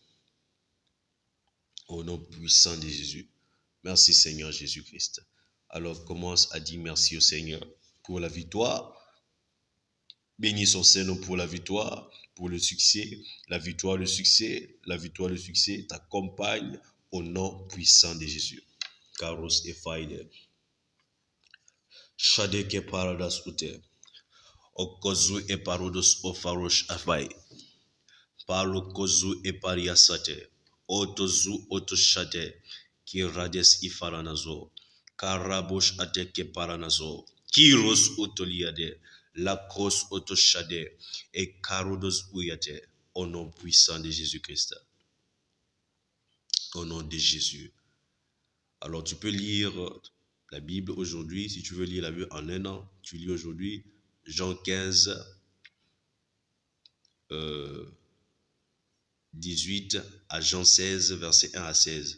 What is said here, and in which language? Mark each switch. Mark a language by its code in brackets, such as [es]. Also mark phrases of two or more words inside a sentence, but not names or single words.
[fr] Au nom puissant de Jésus. Merci Seigneur Jésus-Christ. Alors commence à dire merci au Seigneur pour la victoire. Bénis son Seigneur pour la victoire, pour le succès. La victoire, le succès, la victoire, le succès t'accompagne au nom puissant de Jésus. Karos et Faide. Shadeke paradas ute. Okozu et parodos ofarosh afai. Palo kozu e pariasate. Otozu otoshate. Kirades ifaranazo. Karabosh ateke paranazo. Kiros otoliade. Lakos otoshade. Et karodos uyate. Au nom puissant de Jésus-Christ. Au nom de Jésus. Alors tu peux lire la Bible aujourd'hui. Si tu veux lire la Bible en un an, tu lis aujourd'hui Jean 15, 18 à Jean 16, verset 1 à 16.